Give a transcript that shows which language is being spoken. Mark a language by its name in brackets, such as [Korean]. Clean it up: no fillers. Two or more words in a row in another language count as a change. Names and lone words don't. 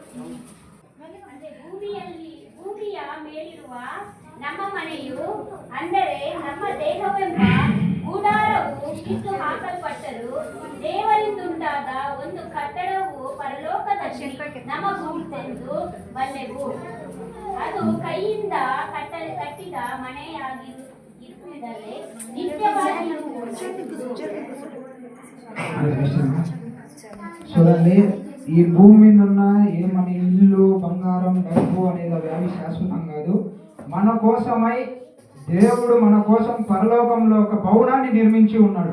[Kannada] ಭೂಮಿಯ ಮೇಲಿರುವ ನಮ್ಮ ಮನೆಯು ಅಂದರೆ ನಮ್ಮ ದೇಹವೆಂಬ ಗುಡಾರವು ಕಿತ್ತು ಹಾಕಲ್ಪಟ್ಟರು ದೇವರಿಂದುಂಟಾದ ಒಂದು ಕಟ್ಟಡವು ಪರಲೋಕದಲ್ಲಿ ನಮಗುಂಟೆಂದು ಬಲ್ಲೆವು. ಅದು ಕೈಯಿಂದ ಕಟ್ಟಿದ ಮನೆಯಾಗಿರುವುದಲ್ಲೇ ನಿತ್ಯವಾಗಿ [Telugu] చూడండి, ఈ భూమి మీద ఉన్న ఏ మన ఇల్లు బంగారం డబ్బు అనేది అవి శాశ్వతం కాదు. మన కోసమై దేవుడు మన కోసం పరలోకంలో ఒక భవనాన్ని నిర్మించి ఉన్నాడు.